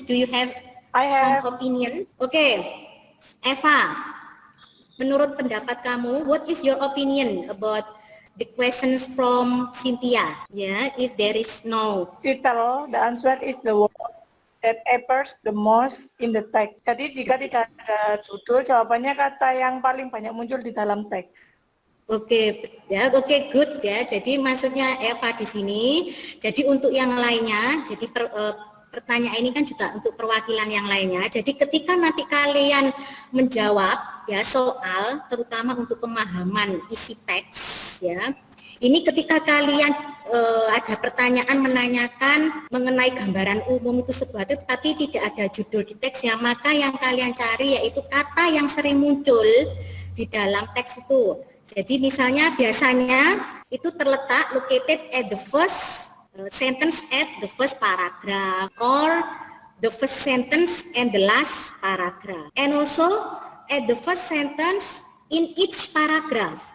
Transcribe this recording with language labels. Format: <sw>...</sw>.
<en>Do you have some opinions? Okay, Eva.</en> <id>Menurut pendapat kamu,</id> <en>what is your opinion about the questions from Cynthia? Yeah, if there is no Title, the answer is the word that appears the most in the text.</en> <id>Jadi jika tidak ada judul, jawabannya kata yang paling banyak muncul di dalam teks. Oke, ya, oke, good ya. Jadi maksudnya Eva di sini. Jadi untuk yang lainnya, jadi pertanyaan ini kan juga untuk perwakilan yang lainnya. Jadi ketika nanti kalian menjawab ya soal, terutama untuk pemahaman isi teks ya. Ini ketika kalian ada pertanyaan menanyakan mengenai gambaran umum itu sebuah itu, tapi tidak ada judul di teksnya, maka yang kalian cari yaitu kata yang sering muncul di dalam teks itu. Jadi misalnya biasanya itu terletak</id> <en>located at the first sentence at the first paragraph or the first sentence and the last paragraph, and also at the first sentence in each paragraph.</en>